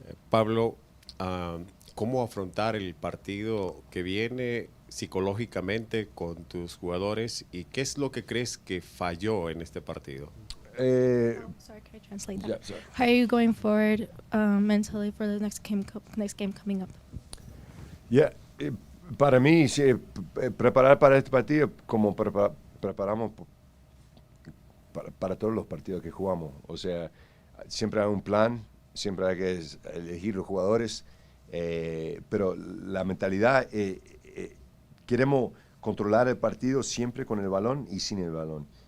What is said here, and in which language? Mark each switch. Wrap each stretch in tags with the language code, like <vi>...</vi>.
<es>Pablo, ¿cómo afrontar el partido que viene psicológicamente con tus jugadores y qué es lo que crees que falló en este partido?</es> <en>Sorry, can I translate that? Yeah, sorry. How are you going forward mentally for the next game coming up?</en> <es>Yeah, para mí, sí, preparar para este partido como preparamos para todos los partidos que jugamos. O sea, siempre hay un plan, siempre hay que elegir los jugadores, pero la mentalidad, queremos controlar el partido siempre con el balón y sin el balón.</es>